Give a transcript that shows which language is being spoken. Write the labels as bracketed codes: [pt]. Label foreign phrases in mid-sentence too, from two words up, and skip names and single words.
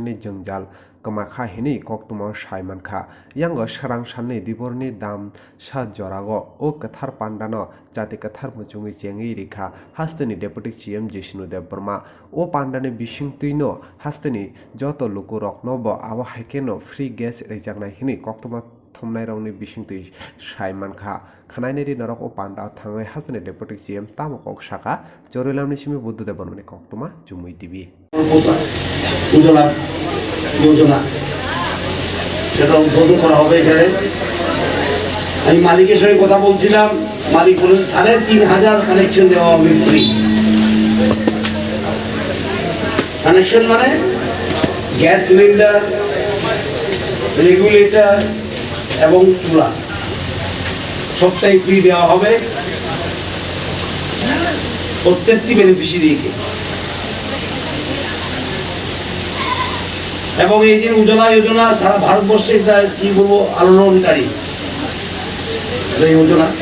[trp] ni Jungjal Kamakha hini koktuma Shaimanka Yango Sharang Shani Diborni Dam Sha Jorago O Kathar Pandano Jati Kathar Muchungi Chengi Rika Hastani Deputy GM Jishnu Deburma O Pandani Bishing Tuino Hastani Joto Lukurok Nobo Awa Hekeno [en] Free gas [trp] Rejagna hini koktuma Thumnai Rongni Bishing Tui Shaimanka Kanaineri Narok O Panda Thangai Hastani Deputy GM Tamokok Shaka Chorilam Nishimi Buddha Debormani koktuma Jumui TV [bn] योजना সেটা উদ্বোধন করা হবে এখানে আমি মালিকের সঙ্গে কথা বলছিলাম মালিক বলেন ৩,৫০০ কানেকশন দেওয়া হবে ফ্রি কানেকশন মানে [en] gas cylinder regulator [bn] এবং চুলা সবটাই ফ্রি দেওয়া হবে প্রত্যেকটি বেনিফিশিয়ারিকে এবং এই যে উজ্জ্বলা যোজনা সারা ভারতবর্ষে এটা কি বলবো আলোড়নকারী এই যোজনা